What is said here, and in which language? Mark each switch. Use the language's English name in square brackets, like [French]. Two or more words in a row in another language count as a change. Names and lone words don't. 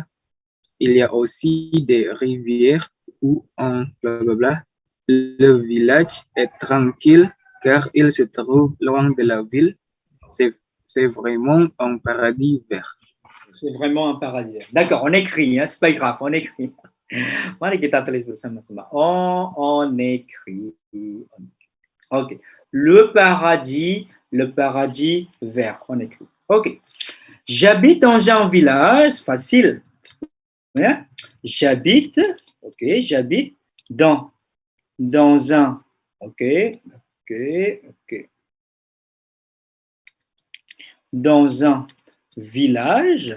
[French] Il y a aussi des rivières où on blablabla. Le village est tranquille car il se trouve loin de la ville. C'est vraiment un paradis vert. C'est vraiment un paradis. D'accord, on écrit, hein, c'est pas grave, on écrit. [Indonesian] Mari kita tulis bersama-sama. [French] On écrit. Ok. Le paradis vert. On écrit. Ok. J'habite dans un village, facile. Hein? J'habite, ok, j'habite dans un, ok, dans un village.